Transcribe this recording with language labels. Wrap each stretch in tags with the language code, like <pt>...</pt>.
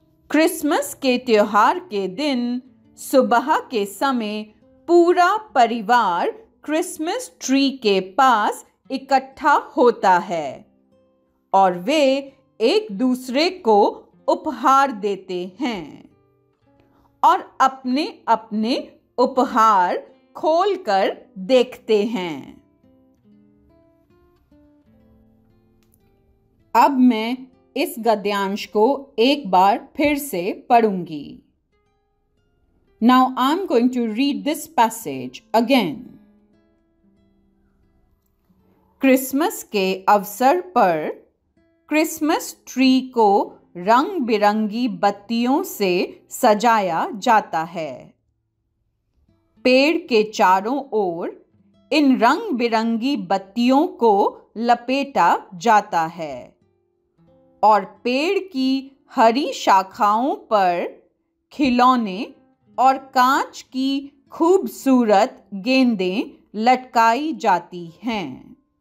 <hi>Christmas के त्योहार के दिन सुबह के समय पूरा परिवार क्रिसमस ट्री के पास इकट्ठा होता है और वे एक दूसरे को उपहार देते हैं और अपने अपने उपहार खोलकर देखते हैं। अब मैं इस गद्यांश को एक बार फिर से पढ़ूंगी।</hi> <en>Now I'm going to read this passage again।</en> <hi>Christmas के अवसर पर क्रिसमस ट्री को रंग बिरंगी बत्तियों से सजाया जाता है। पेड़ के चारों ओर इन रंग बिरंगी बत्तियों को लपेटा जाता है और पेड़ की हरी शाखाओं पर खिलौने और कांच की खूबसूरत गेंदें लटकाई जाती हैं।</hi>